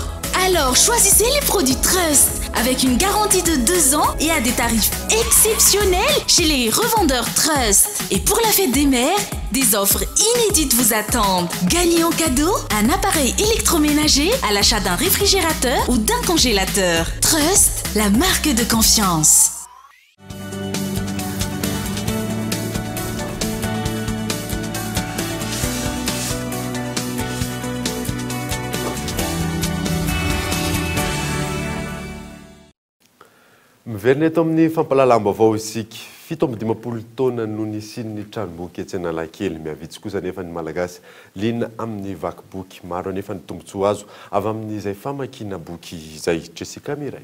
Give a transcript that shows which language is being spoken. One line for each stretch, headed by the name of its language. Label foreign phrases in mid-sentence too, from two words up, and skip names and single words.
French: Alors choisissez les produits Trust avec une garantie de 2 ans et à des tarifs exceptionnels chez les revendeurs Trust. Et pour la fête des mères, des offres inédites vous attendent. Gagnez en cadeau un appareil électroménager à l'achat d'un réfrigérateur ou d'un congélateur. Trust, la marque de confiance.
Malagasy: Miverina eto amin'ny fampalalam-baovao isika 7 taona no nisian'ny tranomboky etsy Analakely miavitsy kosa nefa ny malagasy liana amin'ny vakiboky maro nefa ny tombontsoa azo avy amin'izay famakiana boky izay Jessica Miray.